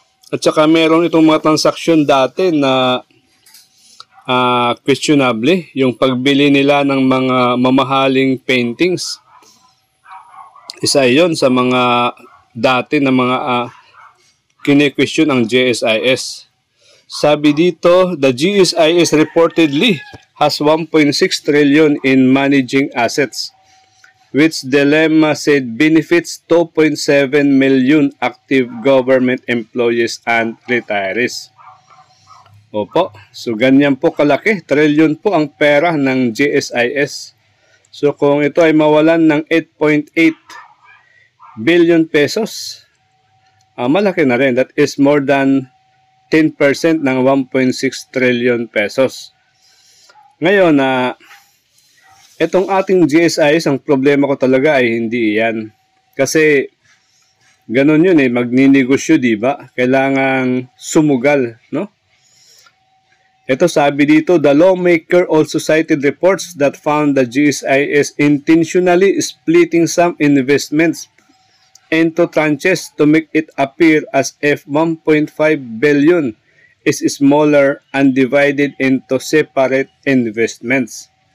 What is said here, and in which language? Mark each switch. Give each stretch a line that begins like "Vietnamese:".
Filipino: At saka meron itong mga transaksyon dati na questionable, yung pagbili nila ng mga mamahaling paintings. Isa yon sa mga dati na mga kine-question ang GSIS. Sabi dito,
English: the GSIS reportedly has 1.6 trillion in managing assets, which Dilemma said benefits 2.7 million active government employees and retirees.
Filipino: Opo, so ganyan po kalaki, trillion po ang pera ng GSIS. So kung ito ay mawalan ng 8.8 billion pesos, malaki na rin.
English: That is more than 10% ng 1.6 trillion pesos.
Filipino: Ngayon, itong ating GSIS, ang problema ko talaga ay hindi yan. Kasi ganun yun magninegosyo, diba? Kailangang sumugal, Ito sabi dito,
English: the lawmaker also cited reports that found the GSIS intentionally splitting some investments into tranches to make it appear as if 1.5 billion is smaller and divided into separate investments.